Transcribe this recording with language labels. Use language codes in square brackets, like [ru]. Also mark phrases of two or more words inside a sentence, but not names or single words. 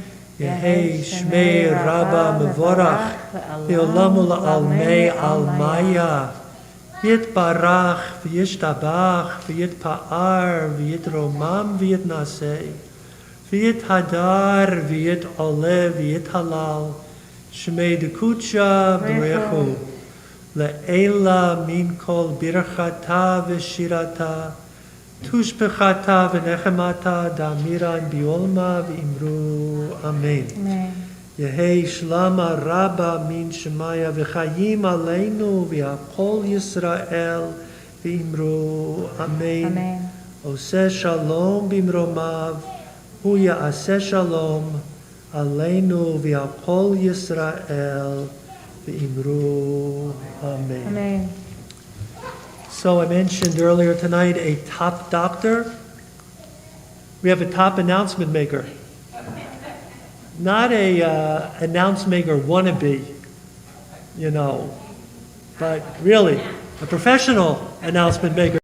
[arc] יהא שמה רבא מברך לעלם ולעלמי עלמיא יתברך וישתבח ויתפאר ויתרומם ויתנשא ויתהדר ויתעלה ויתהלל שמה דקדשא בריך הוא לעלא מן כל ברכתא ושירתא תשבחתא ונחמתא דאמירן בעלמא ואמרו. Amen. Amen. יהא שלמא רבא מן שמיא וחיים עלינו ועל כל ישראל ואמרו. Amen. Amen. [he] עשה שלום במרומיו הוא יעשה שלום עלינו ועל כל ישראל ואמרו. Amen. Amen. [en] So I mentioned earlier tonight a top doctor. We have a top announcement maker. Not a announce maker wannabe, but really a professional announcement maker.